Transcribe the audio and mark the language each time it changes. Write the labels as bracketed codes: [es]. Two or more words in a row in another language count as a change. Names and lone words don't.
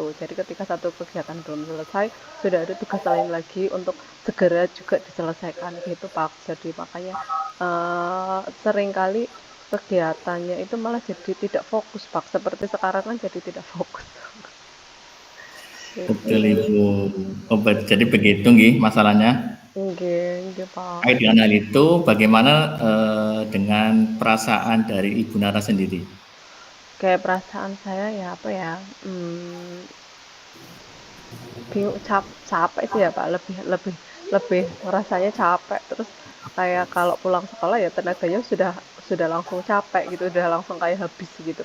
[id] Jadi ketika satu kegiatan belum selesai, sudah ada tugas lain lagi untuk segera juga diselesaikan gitu Pak. Jadi makanya seringkali kegiatannya itu malah jadi tidak fokus Pak. Seperti sekarang kan jadi tidak fokus. Gitu Betul sih. Ibu. Oh, jadi begitu nggih masalahnya. Nggih, nggih, Pak. Terkait dengan hal itu, bagaimana dengan perasaan dari Ibu Nara sendiri? Kayak perasaan saya ya apa ya, bingung capek sih ya Pak, lebih lebih lebih rasanya capek, terus kayak kalau pulang sekolah ya tenaganya sudah langsung capek gitu, udah langsung kayak habis gitu.